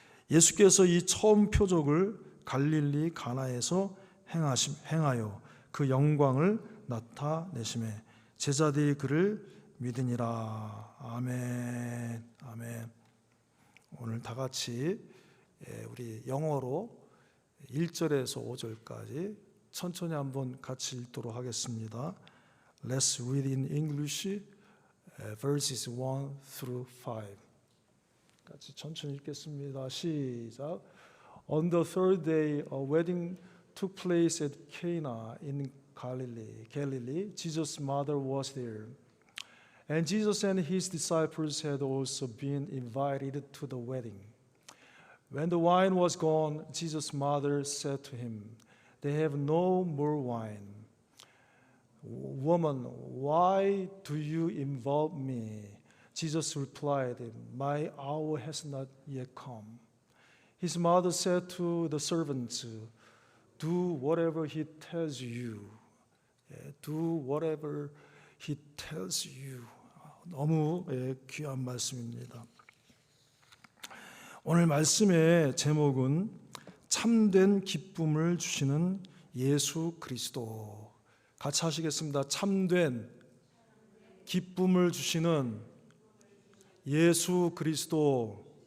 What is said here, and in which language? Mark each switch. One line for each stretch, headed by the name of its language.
Korean: 예수께서 이 처음 표적을 갈릴리 가나에서 행하여 그 영광을 나타내심에 제자들이 그를 믿으니라. 아멘. 아멘. 오늘 다 같이 우리 영어로 1절에서 5절까지 천천히 한번 같이 읽도록 하겠습니다.
English: Let's read in English verses 1 through 5. 같이 천천히 읽겠습니다. 시작. On the third day, a wedding took place at Cana in Galilee. Jesus' mother was there. And Jesus and his disciples had also been invited to the wedding. When the wine was gone, Jesus' mother said to him, "They have no more wine." "Woman, why do you involve me?" Jesus replied, "My hour has not yet come." His mother said to the servants, "Do whatever he tells you." Do whatever he tells you.
Korean: 너무 귀한 말씀입니다. 오늘 말씀의 제목은 참된 기쁨을 주시는 예수 그리스도. 같이 하시겠습니다. 참된 기쁨을 주시는 예수 그리스도.